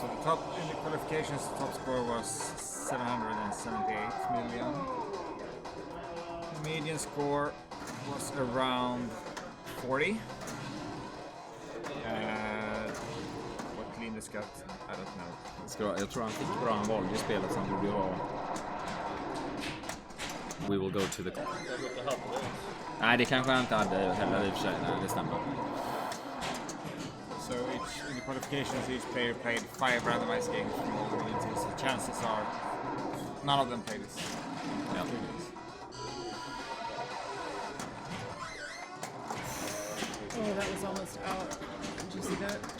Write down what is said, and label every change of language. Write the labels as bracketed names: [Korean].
[English] So the top in the qualifications, the top score was 778 million. The median score was around 40. What Linus got, I don't know. [Swedish] Jag tror han fick bra en boll i spelet som borde ha. [English] We will go to the... [Swedish] Nej, det kanske han inte hade heller i och för sig. Nej, det stämmer. [English] So in the qualifications, each player played 5 randomized games from all the regions. The chances are none of them played this. Yeah. Oh, that was almost out. Did you see that?